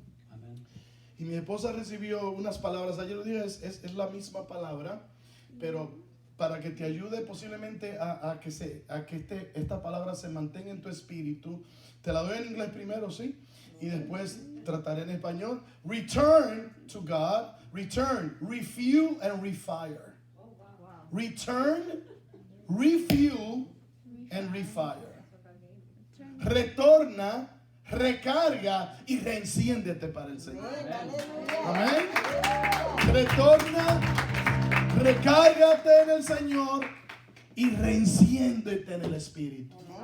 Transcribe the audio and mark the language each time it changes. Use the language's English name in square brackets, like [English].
[Spanish] Amén. Y mi esposa recibió unas palabras, ayer lo dije, es la misma palabra, pero para que te ayude posiblemente a que esta palabra se mantenga en tu espíritu, te la doy en inglés primero, ¿sí? Y después trataré en español. [English] Return to God, return, refuel and refire. Return, refuel and refire. [Spanish] Retorna, recarga y reenciéndete para el Señor. Amén. Retorna, recárgate en el Señor y reenciéndete en el Espíritu.